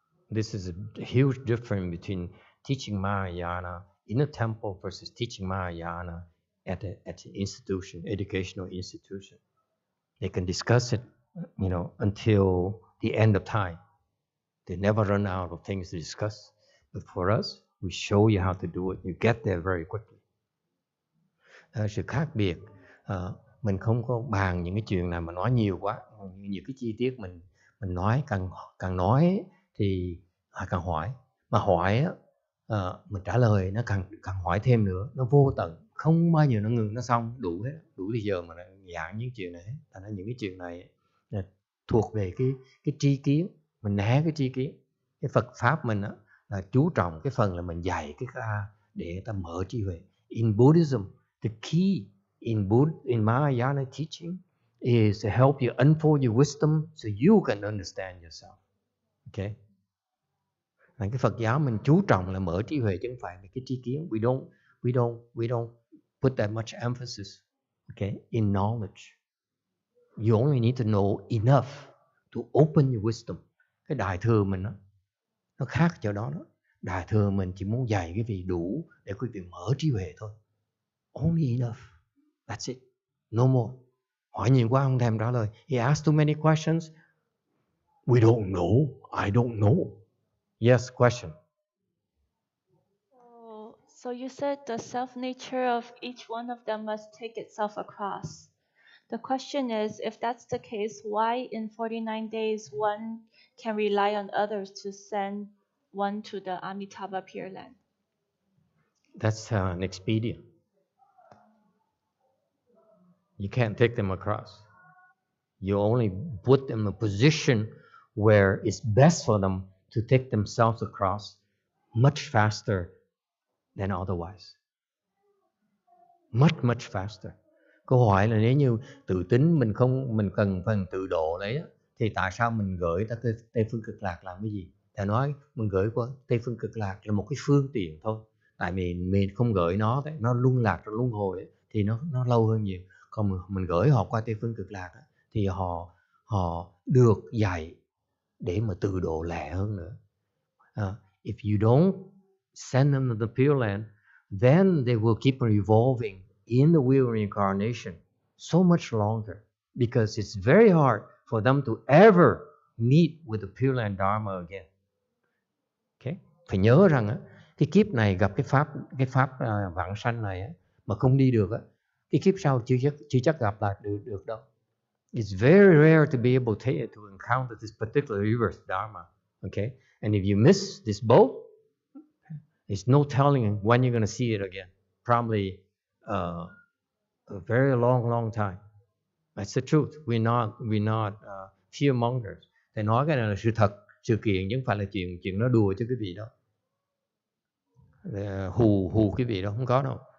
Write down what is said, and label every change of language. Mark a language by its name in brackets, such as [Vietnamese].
[English] This is a huge difference between teaching Mahayana in a temple versus teaching Mahayana at an institution, educational institution. They can discuss it, until the end of time. They never run out of things to discuss. But for us, we show you how to do it. You get there very quickly. [Vietnamese] Sự khác biệt, mình không có bàn những cái chuyện nào mà nói nhiều quá, nhiều cái chi tiết mình nói, càng nói thì họ càng hỏi, mà hỏi á, mình trả lời nó càng hỏi thêm nữa, nó vô tận, không bao giờ nó ngừng, nó xong đủ hết, đủ thì giờ mà giảng những chuyện này hết. Thành ra những cái chuyện này là thuộc về cái tri kiến, mình né cái tri kiến. Cái Phật pháp mình á là chú trọng cái phần là mình dạy cái A để ta mở trí huệ. [English] In Buddhism, the key in Mahayana teaching is to help you unfold your wisdom so you can understand yourself. Okay? [Vietnamese] Cái Phật giáo mình chú trọng là mở trí huệ chứ không phải là cái tri kiến. [English] We don't put that much emphasis, okay, in knowledge. You only need to know enough to open your wisdom. [Vietnamese] Cái Đại thừa mình nó khác chỗ đó. Đại thừa mình chỉ muốn dạy cái vị đủ để quý vị mở trí huệ thôi. [English] Only enough. That's it. No more. [Vietnamese] Hỏi nhiều quá không thèm trả lời. [English] He asked too many questions. We don't know. I don't know. Yes, question. So you said the self-nature of each one of them must take itself across. The question is, if that's the case, why in 49 days one can rely on others to send one to the Amitabha Pure Land? That's an expedient. You can't take them across. You only put them in a position where it's best for them to take themselves across much faster than otherwise. Much faster. [Vietnamese] Câu hỏi là nếu như tự tính mình cần phần tự độ đấy thì tại sao mình gửi ta Tây Phương Cực Lạc làm cái gì? Thầy nói mình gửi qua Tây Phương Cực Lạc là một cái phương tiện thôi. Tại vì mình không gửi nó luân lạc trong luân hồi thì nó lâu hơn nhiều. Còn mình gửi họ qua Tây Phương Cực Lạc thì họ được dạy để mà tự độ lẹ hơn nữa. [English] If you don't send them to the Pure Land, then they will keep revolving in the wheel of reincarnation so much longer, because it's very hard for them to ever meet with the Pure Land Dharma again. Okay? [Vietnamese] Phải nhớ rằng cái kiếp này gặp cái pháp vãng sanh này mà không đi được cái kiếp sau chưa chắc gặp lại được đâu. [English] It's very rare to be able to encounter this particular reverse Dharma. Okay? And if you miss this boat, there's no telling when you're going to see it again. Probably a very long time. That's the truth. We're not fear mongers. [Vietnamese] Thầy nói cái này là sự thật, sự kiện chứ không phải là chuyện nó đùa cho quý vị đâu. Hù quý vị đâu, không có đâu.